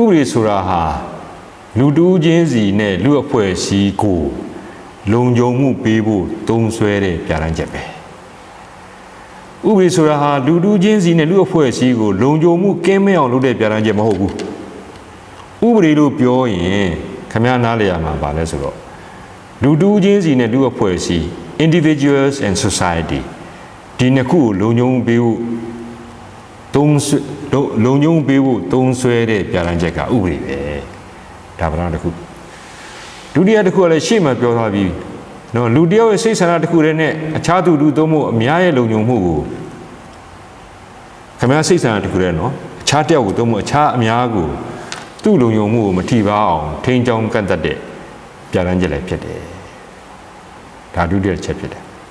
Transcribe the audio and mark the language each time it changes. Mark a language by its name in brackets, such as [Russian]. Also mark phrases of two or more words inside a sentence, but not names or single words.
[Burmese] ပဒေဆိုတာဟာလူတူးချင်းစီနဲ့လူအဖွဲ့အစည်းကိုလုံခြုံမှုပေးဖို့သုံးစွဲတဲ့ပြဋ္ဌာန်းချက်ပဲဥပဒေဆိုတာဟာလူတူးချင်းစီနဲ့လူအဖွဲ့အစည်းကိုလုံခြုံမှုကင်းမဲ့အောင်လုပ်တဲ့ပြဋ္ဌာန်းချက်မဟုတ်ဘူးဥပဒေလို့ပြောရင်ခင်ဗျားနားလည်ရမှာပါလဲဆိုတော့လူတူးချင်းစီနဲ့လူအဖွဲ့အစည်း [English] individuals and society [Burmese] ဒီနှစ်ခုကိုလုံခြုံမှုပေးဖို့ လုံခြုံမှုပေးဖို့သုံးစွဲတဲ့ပြဋ္ဌာန်းချက်ကဥပဒေပဲဒါပထမတစ်ခုဒုတိယတစ်ခုကလည်းရှေ့မှာပြောထားပြီးနော်လူတယောက်ရဲ့စိတ်ဆန္ဒတစ်ခုတည်းနဲ့အခြားသူလူသုံးဖို့အများရဲ့လုံခြုံမှုကိုခင်ဗျားစိတ်ဆန္ဒတစ်ခုတည်းနော်အခြားတယောက်ကိုသုံးဖို့အခြားအများကိုသူ့လုံခြုံမှုကိုမထိပါအောင်ထိန်းချောင်းကန့်သတ်တဲ့ပြဋ္ဌာန်းချက်လည်းဖြစ်တယ်ဒါဒုတိယချက်ဖြစ်တယ်